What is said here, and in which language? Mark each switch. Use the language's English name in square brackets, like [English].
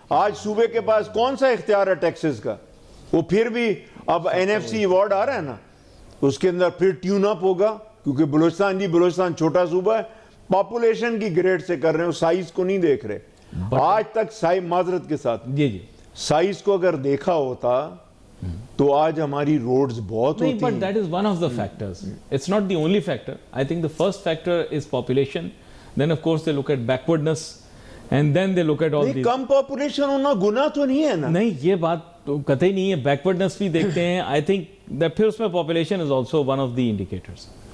[Urdu] آج صوبے کے پاس کون سا اختیار ہے ٹیکسز کا؟ وہ پھر بھی اب NFC ایوارڈ آ رہا ہے نا، اس کے اندر پھر ٹیون اپ ہوگا، کیونکہ بلوچستان چھوٹا صوبہ ہے، پاپولیشن کی گریڈ سے کر رہے ہیں، سائز کو نہیں دیکھ رہے. آج تک سائز، معذرت کے ساتھ، سائز کو اگر دیکھا ہوتا تو آج ہماری روڈز بہت ہوتی ہیں. [English] But that is one of the factors. It's not the only factor. I think the first factor is population. Then of course they look at backwardness. And then they look at all these. [Urdu] Come population ہونا گناہ تو نہیں ہے نا؟ نہیں، یہ بات قطعی نہیں ہے. بیکورڈنس بھی دیکھتے ہیں. [English] I think that [Urdu] پھر اس میں [English] population is also one of the indicators.